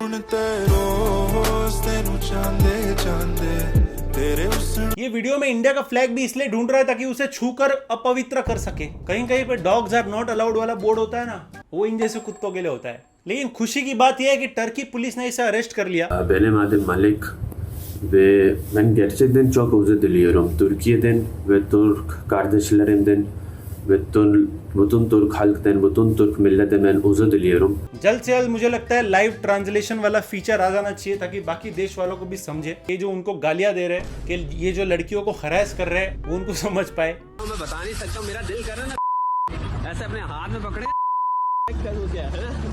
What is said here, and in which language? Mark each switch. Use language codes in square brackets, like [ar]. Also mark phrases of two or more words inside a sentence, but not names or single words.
[hi] ये वीडियो में इंडिया का फ्लैग भी इसलिए ढूंढ रहा है ताकि उसे छूकर अपवित्र कर सके। कहीं कहीं पे [en] dogs are not allowed [hi] वाला बोर्ड होता है ना, वो इन जैसे कुत्तों के लिए होता है। लेकिन खुशी की बात यह है कि टर्की पुलिस ने इसे अरेस्ट कर लिया। [tr] Benim adım Malik ve ben gerçekten çok özür diliyorum. Türkiye'den ve Türk kardeşlerimden ve bütün Türk halktan, bütün Türk milletinden ben özür diliyorum. [hi] जल्द से जल्द मुझे लगता है [en] live translation [hi] वाला फीचर आ जाना चाहिए ताकि बाकी देश वालों को भी समझे। ये जो उनको गालियां दे रहे हैं कि ये जो लड़कियों को हरास कर रहे हैं वो उनको समझ पाए। मैं बता नहीं सकता हूँ, मेरा दिल कर रहा है ना ऐसे अपने हाथ में पकड़े क्या है ना।